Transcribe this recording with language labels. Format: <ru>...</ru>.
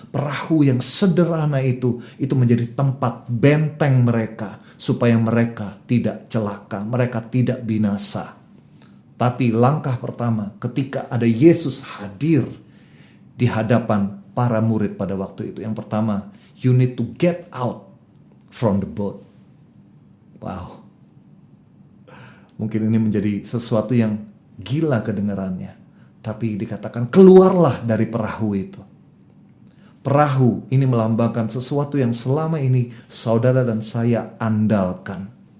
<id>Perahu yang sederhana itu menjadi tempat benteng mereka. Supaya mereka tidak celaka, mereka tidak binasa. Tapi langkah pertama ketika ada Yesus hadir di hadapan para murid pada waktu itu. Yang pertama,</id> <en>you need to get out from the boat. Wow.</en> <id>Mungkin ini menjadi sesuatu yang gila kedengarannya. Tapi dikatakan keluarlah dari perahu itu. Perahu ini melambangkan sesuatu yang selama ini saudara dan saya andalkan.</id>